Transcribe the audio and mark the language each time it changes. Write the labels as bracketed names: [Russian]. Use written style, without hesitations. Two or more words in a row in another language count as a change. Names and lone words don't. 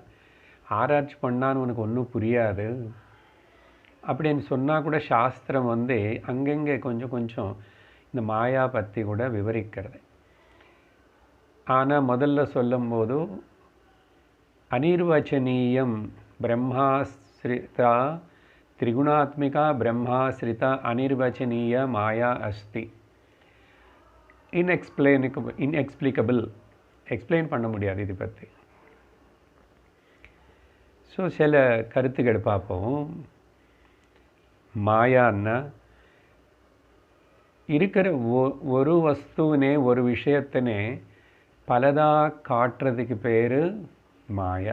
[Tamil] ஆராய்ச்சி பண்ணான்னு உனக்கு ஒன்றும் புரியாது அப்படின்னு சொன்னால் கூட சாஸ்திரம் அங்கங்கே கொஞ்சம் கொஞ்சம் இந்த மாயா பற்றி கூட விவரிக்கிறது. ஆனால் முதல்ல சொல்லும்போது [Sanskrit] अनिर्वचनीयम् ब्रह्माश्रिता त्रिगुणात्मिका ब्रह्माश्रिता अनिर्वचनीय माया अस्ति [Tamil] इनएक्सप्लिकेबल எக்ஸ்பிளைன் பண்ண முடியாது இதை பற்றி. ஸோ சில கருத்துக்கள் பார்ப்போம். மாயான்னா இருக்கிற ஒரு வஸ்துவினே ஒரு விஷயத்தினே பலதாக காட்டுறதுக்கு பேர் மாயா.